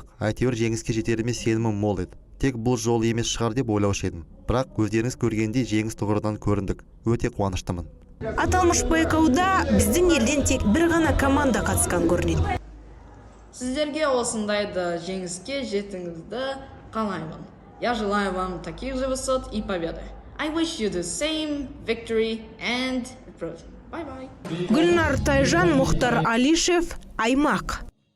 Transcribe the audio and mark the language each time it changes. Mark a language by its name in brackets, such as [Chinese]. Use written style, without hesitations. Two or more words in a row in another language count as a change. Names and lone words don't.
[Kazakh] Әйтеуір жеңіске жетеріме сенімім мол еді. Тек бұл жол емес шығар деп ойлаушы едім. Бірақ өздеріңіз көргендей жеңіс тұғырынан көріндік. Өте қуаныштымын. Аталмыш байқауда біздің елден тек бір ғана команда қатысқан көрінеді. Сіздерге осындайды жеңіске жетіңізді қалаймын. [Russian] Я желаю вам таких же высот и победы. [English] I wish you the same victory and improvement. Bye-bye. Гүлнар Тайжан, Мұхтар Алишев, Аймақ.